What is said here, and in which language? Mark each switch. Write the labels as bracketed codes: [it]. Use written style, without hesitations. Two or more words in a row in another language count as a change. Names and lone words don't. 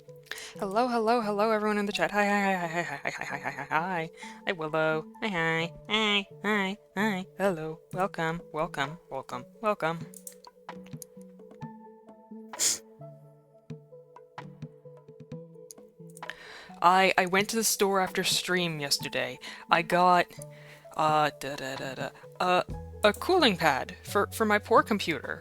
[en] Hello, hello, hello, everyone in the chat. Hi, hi, hi, hi, hi, hi, hi, hi, hi, hi, hi. Hi, Willow. Hi, hi, hi, hi, hi. Hello. Welcome, welcome, welcome, welcome. I went to the store after stream yesterday. I got a cooling pad for my poor computer.